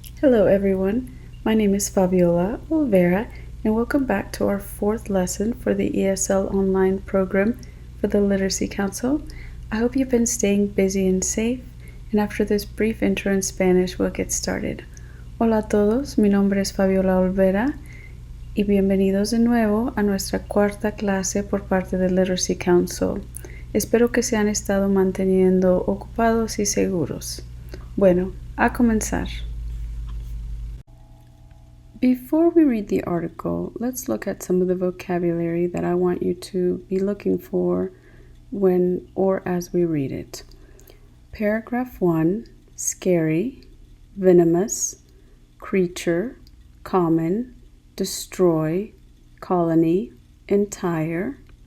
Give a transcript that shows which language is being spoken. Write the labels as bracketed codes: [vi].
[en] Hello everyone, my name is Faviola Olvera and welcome back to our fourth lesson for the ESL Online program for the Literacy Council. I hope you've been staying busy and safe, and after this brief intro in Spanish we'll get started. [es] Hola a todos, mi nombre es Faviola Olvera y bienvenidos de nuevo a nuestra cuarta clase por parte del Literacy Council. Espero que se han estado manteniendo ocupados y seguros. Bueno, a comenzar. [en] Before we read the article, let's look at some of the vocabulary that I want you to be looking for when or as we read it. Paragraph 1, scary, venomous, creature, common, destroy, colony, entire.